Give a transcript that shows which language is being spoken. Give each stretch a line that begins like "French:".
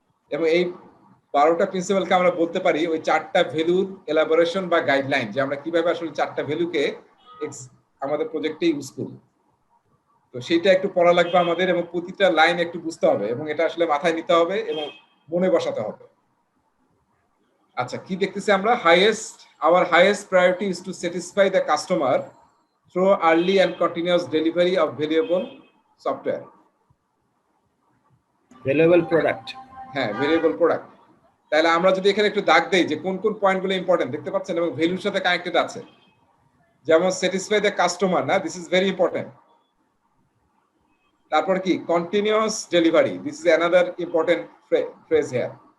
Bangla: এবং এই 12টা প্রিন্সিপালকে আমরা বলতে পারি ওই 4টা ভ্যালুর এলাবোরেশন বা গাইডলাইন, যে আমরা কিভাবে আসলে 4টা ভ্যালুকে আমাদের প্রজেক্টে ইউজফুল। তো সেইটা একটু পড়া লাগবে আমাদের, এবং প্রতিটা লাইন একটু বুঝতে হবে, এবং এটা আসলে মাথায় নিতে হবে এবং মনে বসাতে হবে। আচ্ছা, কি দেখতেছি আমরা?
English: our highest priority is to satisfy the customer through early and continuous delivery of valuable software.
Bangla: Valuable product. হ্যাঁ, ভেরিয়েবল প্রোডাক্ট। তাহলে আমরা যদি এখানে একটু দাগ দেই যে কোন কোন পয়েন্টগুলো ইম্পর্টেন্ট দেখতে পাচ্ছেন এবং ভ্যালুর সাথে কানেক্টেড আছে, যেমন স্যাটিসফাই দ্য কাস্টমার, না,
English: This is very important.
Bangla: তারপর কি?
English: Continuous delivery, this is another important phrase here.